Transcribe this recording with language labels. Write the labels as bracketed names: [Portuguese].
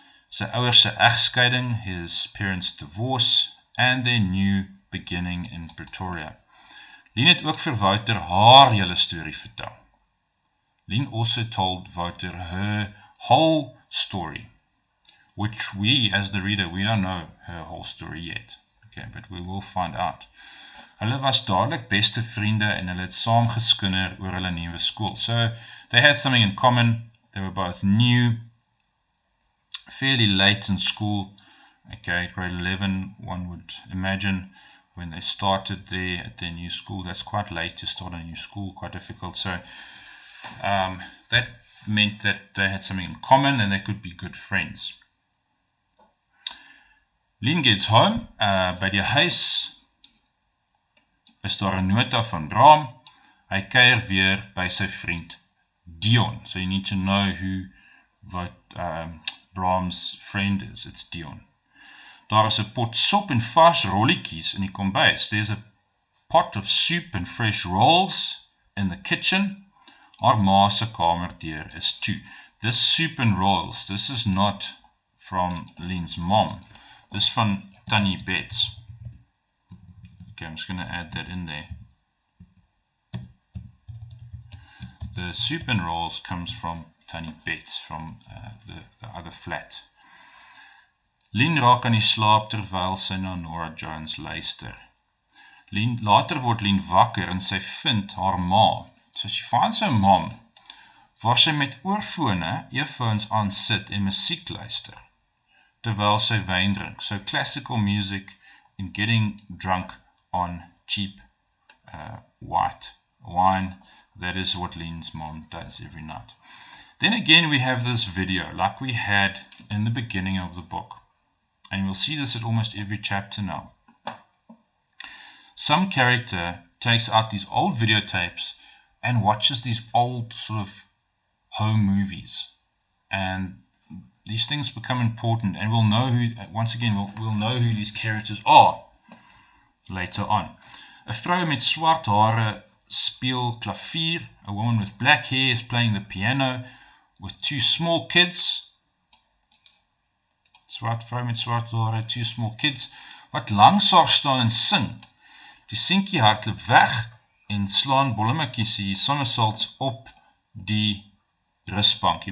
[Afrikaans] Sy ouers se egskeiding, [English] his parents' divorce, and their new beginning in Pretoria. [Afrikaans] Lien het ook vir Wouter haar hele storie vertel. [English] Lien also told Wouter her whole story, which we, as the reader, we don't know her whole story yet. Okay, but we will find out. [Afrikaans] Hulle was dadelik beste vriende en hulle het saam geskinder oor hulle nuwe skool. [English] So, they had something in common. They were both new, fairly late in school. Okay, grade 11, one would imagine, when they started there at their new school. That's quite late to start a new school, quite difficult. So, that meant that they had something in common and they could be good friends. Lien gets home. [Afrikaans] By die huis is daar 'n nota van Bram. Hy kuier weer by sy vriend Dion. [English] So you need to know what Bram's friend is. It's Dion. [Afrikaans] Daar is 'n pot sop en vars rolletjies in die kombuis. [English] There's a pot of soup and fresh rolls in the kitchen. [Afrikaans] Haar ma se kamerdeur is toe. [English] This soup and rolls, this is not from Lien's mom. This is from Tannie Bets. Okay, I'm just going to add that in there. The soup and rolls comes from Tannie Bets, from the other flat. [Afrikaans] Lien raak aan die slaap terwyl sy na Nora Jones luister. Later word Lien wakker en sy vind haar ma. [English] So she finds her mom, [Afrikaans] waar sy met oorfone, earphones aan sit en musiek luister, terwyl sy wyn drink. [English] So classical music and getting drunk on cheap white wine. That is what Lien's mom does every night. Then again we have this video like we had in the beginning of the book. And we'll see this at almost every chapter now. Some character takes out these old videotapes and watches these old sort of home movies. And these things become important, and we'll know who, once again, we'll know who these characters are later on. [Afrikaans] 'n vrou met swart hare speel klavier. [English] A woman with black hair is playing the piano with two small kids. [Afrikaans] Swart vrou met swart hare, [English] two small kids, [Afrikaans] wat langs haar staan en sing. Die seentjie hardloop weg en slaan bollemakiesie somersaults op die rusbank.